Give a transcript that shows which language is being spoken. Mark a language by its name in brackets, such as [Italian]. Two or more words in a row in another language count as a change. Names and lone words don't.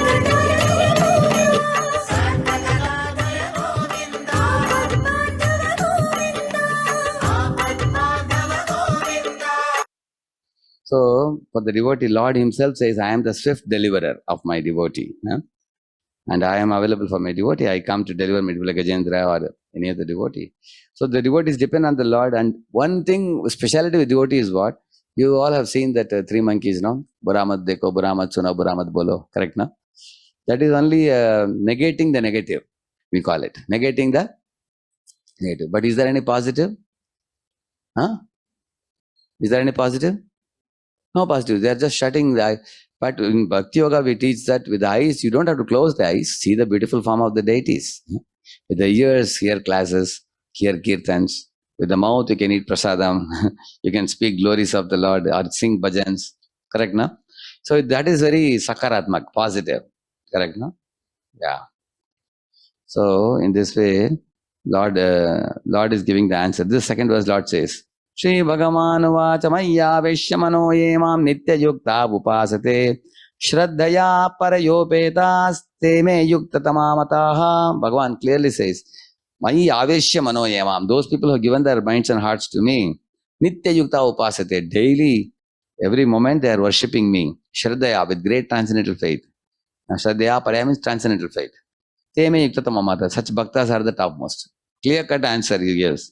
[English] So, for the devotee, Lord himself says, I am the swift deliverer of my devotee. And I am available for my devotee. I come to deliver me like Gajendra or any other devotee. So the devotees depend on the Lord. And one thing, speciality with devotee is what? You all have seen that three monkeys, no? [Hindi] बुरा मत देखो, बुरा मत सुनो, बुरा मत बोलो. [English] Correct, no? That is only negating the negative, we call it. Negating the negative. But is there any positive? Huh? Is there any positive? No positive. They are just shutting the eye. But in Bhakti Yoga, we teach that with the eyes, you don't have to close the eyes. See the beautiful form of the deities. With the ears, hear classes, hear kirtans. With the mouth, you can eat prasadam. You can speak glories of the Lord or sing bhajans. Correct, no? So that is very sakaratmak, positive. Correct, no? Yeah. So in this way, Lord is giving the answer. This second verse, Lord says, [Sanskrit] श्री भगवानुवाच मय्यावेश्य मनो ये मां नित्ययुक्ता उपासते श्रद्धया परयोपेतास्ते मे युक्ततमा मताः. [English] Bhagavan clearly says, [Sanskrit] मय्यावेश्य मनो ये मां. [English] Those people who have given their minds and hearts to me, [Sanskrit] नित्ययुक्ता उपासते. [English] Daily, every moment they are worshipping me. Shraddhaya, with great transcendental faith. [Sanskrit] श्रद्धया परया [English] means transcendental faith. [Sanskrit] ते मे युक्ततमा मता. [English] Such bhaktas are the topmost. Clear cut answer he gives.